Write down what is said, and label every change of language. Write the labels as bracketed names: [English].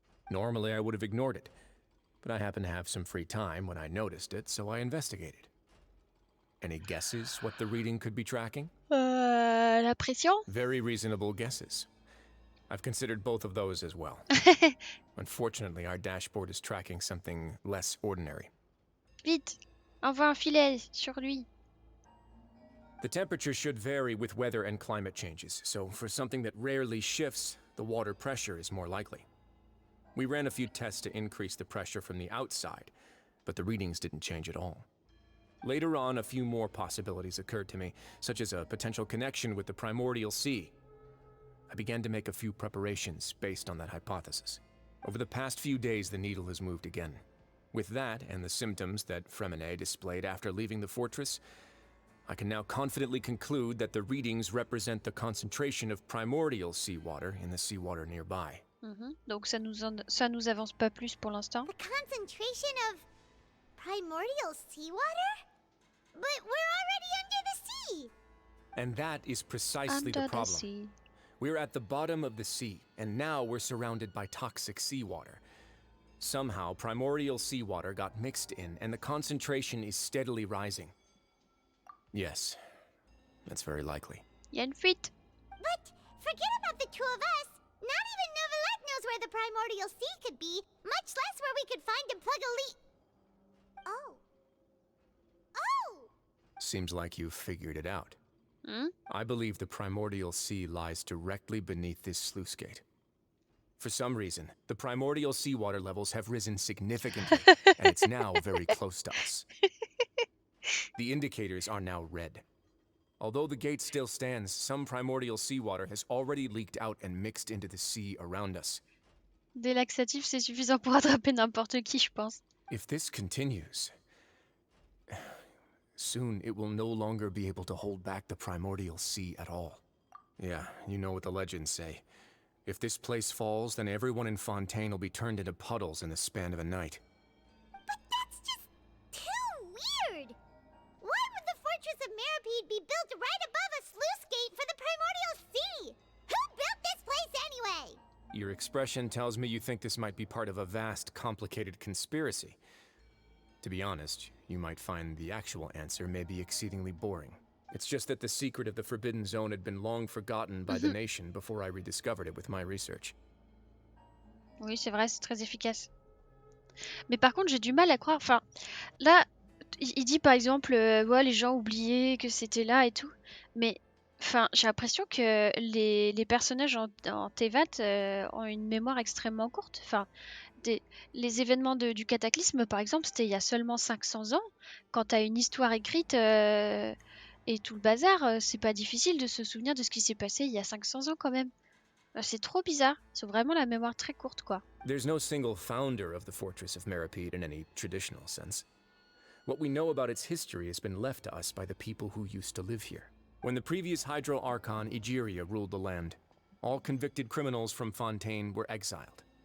[English] Normally I would have ignored it, but I happened to have some free time when I noticed it, so I investigated. Any guesses what the reading could be tracking? [French] La pression? [English] Very reasonable guesses. I've considered both of those as well. Unfortunately, our dashboard is tracking something less ordinary. [French] Vite, envoie un filet sur lui. [English] The temperature should vary with weather and climate changes, so for something that rarely shifts, the water pressure is more likely. We ran a few tests to increase the pressure from the outside, but the readings didn't change at all. Later on, a few more possibilities occurred to me, such as a potential connection with the primordial sea. I began to make a few preparations based on that hypothesis. Over the past few days, the needle has moved again. With that, and the symptoms that Freminet displayed after leaving the fortress, I can now confidently conclude that the readings represent the concentration of primordial seawater in the seawater nearby. [French] Donc ça nous avance pas plus pour l'instant. [English] The concentration of primordial seawater? But we're already under the sea! And that is precisely the Under the problem. sea. We're at the bottom of the sea, and now we're surrounded by toxic seawater. Somehow, primordial seawater got mixed in, and the concentration is steadily rising. Yes, that's very likely. [French] Il y a une fuite. [English] But forget about the two of us. Not even Novelette knows where the primordial sea could be, much less where we could find and plug a leak. Oh. Seems like you've figured it out. Hmm? I believe the primordial sea lies directly beneath this sluice gate. For some reason, the primordial seawater levels have risen significantly, and it's now very close to us. The indicators are now red. Although the gate still stands, some primordial seawater has already leaked out and mixed into the sea around us. [French] Des laxatifs, c'est suffisant pour attraper n'importe qui, je pense. [English] If this continues, soon it will no longer be able to hold back the primordial sea at all. Yeah, you know what the legends say. If this place falls, then everyone in Fontaine will be turned into puddles in the span of a night. But that's just too weird! Why would the Fortress of Méropide be built right above a sluice gate for the primordial sea? Who built this place anyway? Your expression tells me you think this might be part of a vast, complicated conspiracy. To be honest, you might find the actual answer may be exceedingly boring. It's just that the secret of the Forbidden Zone had been long forgotten by the nation before I rediscovered it with my research. [French] Oui, c'est vrai, c'est très efficace. Mais par contre, j'ai du mal à croire. Enfin, là, il dit par exemple, ouais, les gens oubliaient que c'était là et tout. Mais, enfin, j'ai l'impression que les personnages en Tevat ont une mémoire extrêmement courte. Enfin, les événements du cataclysme, par exemple, c'était il y a seulement 500 ans. Quand t'as une histoire écrite et tout le bazar, c'est pas difficile de se souvenir de ce qui s'est passé il y a 500 ans quand même. C'est trop bizarre. Ils ont vraiment la mémoire très courte, quoi. [English] There's no single founder of the Fortress of Méropide in any traditional sense. What we know about its history has been left to us by the people who used to live here. When the previous Hydro Archon Egeria ruled the land, all convicted criminals from Fontaine were exiled.